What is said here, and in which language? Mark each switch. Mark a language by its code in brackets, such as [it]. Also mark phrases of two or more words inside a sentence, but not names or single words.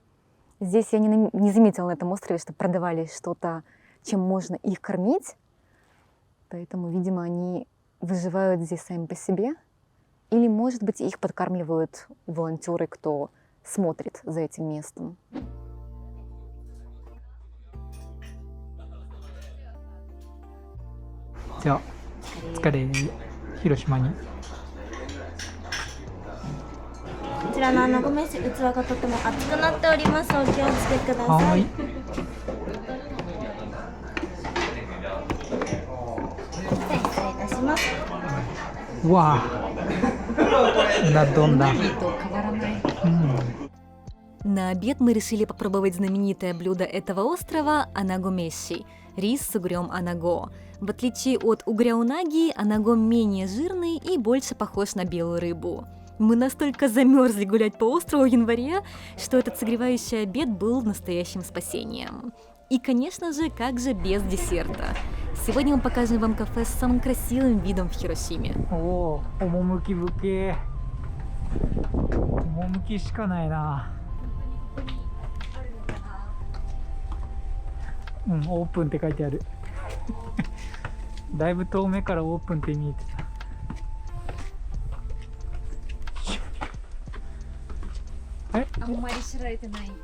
[ru] Здесь я не заметила на этом острове, что продавали что-то, чем можно их кормить. Поэтому, видимо, они выживают здесь сами по себе. Или, может быть, их подкармливают волонтеры, кто смотрит за этим местом. [ja] じゃあお疲れ広島に。こちらのご飯器がとても熱くなっております。お気をつけくださ。はいい。失礼いたします。うわあどんな。 [ru] На обед мы решили попробовать знаменитое блюдо этого острова – анагомеши – рис с угрём анаго. В отличие от угря унаги, анаго менее жирный и больше похож на белую рыбу. Мы настолько замерзли гулять по острову в январе, что этот согревающий обед был настоящим спасением. И, конечно же, как же без десерта? Сегодня мы покажем вам кафе с самым красивым видом в Хиросиме. О, [ja] 趣深い。趣しかないな。うん、オープンって書いてある。だいぶ遠目からオープンって見えてた。あんまり知られてない。